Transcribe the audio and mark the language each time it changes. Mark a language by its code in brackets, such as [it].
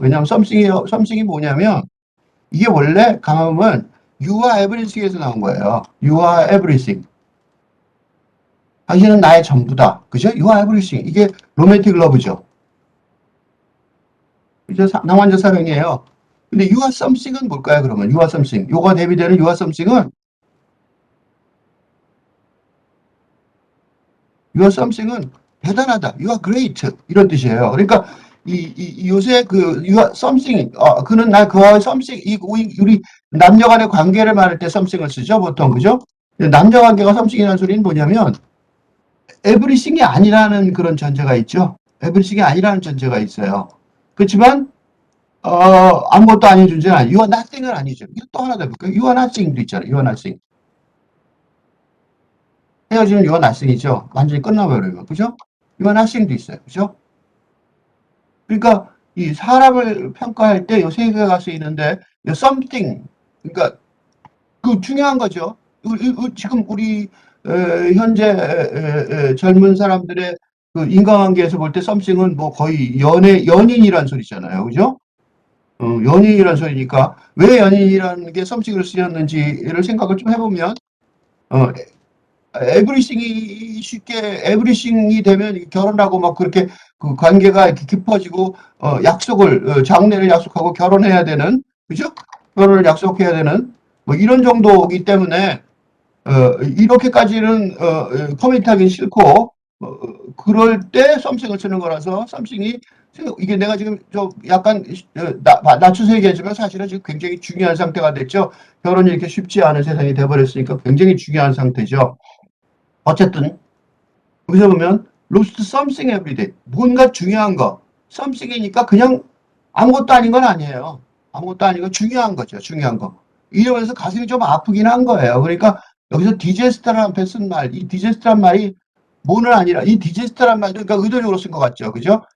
[ko] 왜냐면 썸씽이 뭐냐면 이게 원래 강함은 [en] You are everything [ko] 에서 나온 거예요. [en] You are everything. [ko] 당신은 나의 전부다. 그죠? [en] You are everything. [ko] 이게 로맨틱 러브죠. 이제 낭만적 사랑이에요. 근데 [en] You are something [ko] 은 뭘까요, 그러면? [en] You are something. [ko] 요가 대비되는 [en] You are something [ko] 은 You are something은 대단하다. [en] You are great. [ko] 이런 뜻이에요. 그러니까 요새 그 [en] You are something, [ko] 그는 나 그와 something, 우리 남녀 간의 관계를 말할 때 something을 쓰죠, 보통. 그죠? 남녀 관계가 something이라는 소리는 뭐냐면 everything이 아니라는 그런 전제가 있죠. everything이 아니라는 전제가 있어요. 그렇지만 아무것도 아닌 존재는 아니에요. [en] You are nothing은 [ko] 아니죠. 또 하나 더 볼까요? [en] You are nothing도 [ko] 있잖아요. [en] You are nothing. [ko] 헤어지면 [en] You are nothing이죠. [ko] 완전히 끝나버려요. 그죠? [en] You are nothing도 [ko] 있어요. 그죠? 그러니까 이 사람을 평가할 때 요 세 개가 쓰이는데 something, 그러니까 그 중요한 거죠. 지금 우리 현재 젊은 사람들의 그 인간관계에서 볼 때 something은 뭐 거의 연인이란 소리잖아요. 그죠? 연인이란 소리니까 왜 연인이라는 게 something을 쓰였는지를 생각을 좀 해보면 어, 에브리싱이 쉽게 에브리싱이 되면 결혼하고 막 그렇게 그 관계가 이렇게 깊어지고 장래를 약속하고 결혼해야 되는, 그죠? 결혼을 약속해야 되는 뭐 이런 정도이기 때문에 이렇게까지는 커밋하기 싫고 그럴 때 썸씽을 쓰는 거라서 썸씽이 이게 내가 지금 좀 약간 낮춰서 얘기하지만 사실은 지금 굉장히 중요한 상태가 됐죠. 결혼이 이렇게 쉽지 않은 세상이 돼버렸으니까 굉장히 중요한 상태죠. 어쨌든 여기서 보면 [en] lost something every day. [ko] 뭔가 중요한 거. something이니까 그냥 아무것도 아닌 건 아니에요. 아무것도 아니고 중요한 거죠. 중요한 거. 이러면서 가슴이 좀 아프긴 한 거예요. 그러니까 여기서 디제스터라는 앞에 쓴 말, 이 디제스터란 말이 뭐는 아니라 이 디제스터란 말도 그러니까 의도적으로 쓴 것 같죠. 그죠?